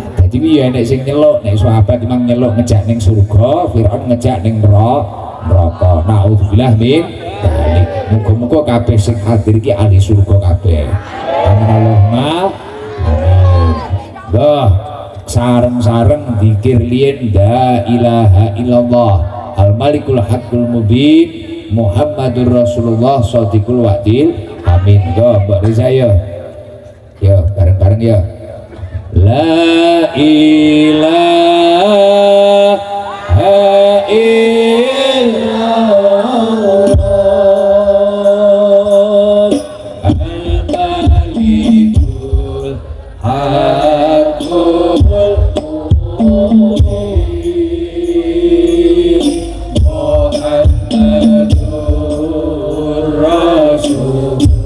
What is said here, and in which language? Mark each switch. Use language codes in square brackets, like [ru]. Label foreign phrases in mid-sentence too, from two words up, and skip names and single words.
[jv] Jadi ya nek sing nyeluk, nek sahabat memang nyeluk ngejak ning surga, Firaun ngejak ning neraka. [ar] نعوذ بالله من ذلك. [jv] Muga-muga kabeh sing hadir iki ahli surga kabeh. [ar] آمين اللهم آمين. [jv] Wah, sareng-sareng zikir liyen [ar] لا إله إلا الله الملك الحق المبين محمد رسول الله صادق الوعد الأمين. [jv] Go Mbak Riza yo. Yo bareng-bareng yo. [ar] لا إله إلا الله الملك الحق المبين محمد رسول الله